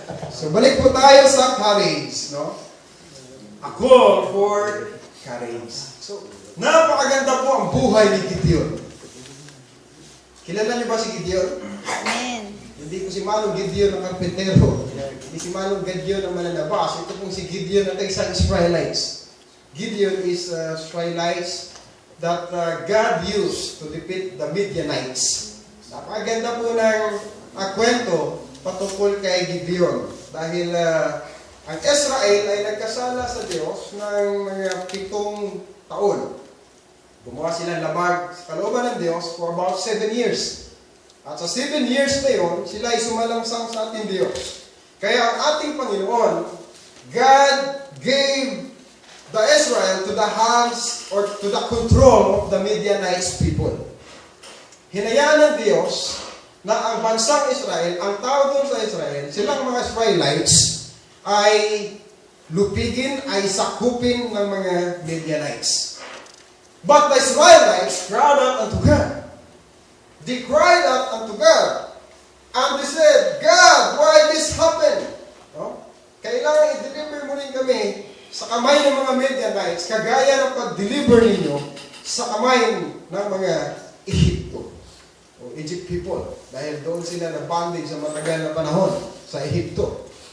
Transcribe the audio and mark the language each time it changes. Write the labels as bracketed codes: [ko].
[tl] So, balik po tayo sa courage, no? [en] A call for courage. [tl] So, napakaganda po ang buhay ni Gideon. Kilala niyo ba si Gideon? Amen. Hindi ko si Manong Gideon ang karpentero. Hindi si Manong Gideon ang mananabas. Ito pong si Gideon ang isang Israelites. [en] Gideon is Israelites that God used to defeat the Midianites. [tl] Napakaganda po ng kwento patungkol kay Gideon. Dahil ang Israel ay nagkasala sa Diyos ng mga 7 taon. Gumawa sila labag sa kalooban ng Diyos [en] for about 7 years. [tl] At sa 7 years na yun, sila ay sumalangsang sa ating Diyos. Kaya ang ating Panginoon, [en] God gave the Israel to the hands or to the control of the Midianites people. [tl] Hinayaan ng Diyos na ang bansang Israel, ang tao doon sa Israel, silang mga Israelites, ay lupigin, ay sakupin ng mga Midianites. [en] But the Israelites cried out unto God. They cried out unto God. And they said, God, why this happened? No? [tl] Kailangan i-deliver mo rin kami sa kamay ng mga Midianites, kagaya ng pag-deliver ninyo sa kamay ng mga Ehipto. O Egypt people. Dahil doon sila na-bondage sa matagal na panahon sa Ehipto.